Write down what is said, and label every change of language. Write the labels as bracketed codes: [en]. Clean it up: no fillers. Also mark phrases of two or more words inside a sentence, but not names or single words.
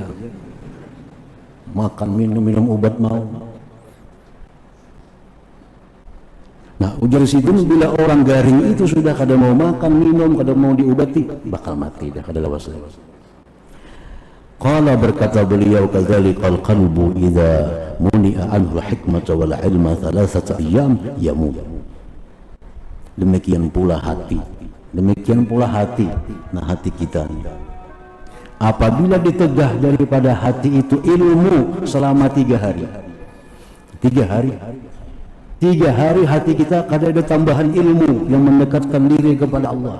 [bjn] Makan, minum obat mau. Nah, ujar situ, bila orang garing itu sudah kada mau makan, minum, kada mau diobati, bakal mati dah, kada lawas lagi. [ar] Qala, [bjn] berkata beliau, [ar] كذلك القلب إذا منع عنه الحكمة والعلم ثلاثة أيام يموت. [bjn] Demikian pula hati. Nah, hati kita nih, apabila ditegah daripada hati itu ilmu selama 3 hari, 3 hari hati kita kada ada tambahan ilmu yang mendekatkan diri kepada Allah.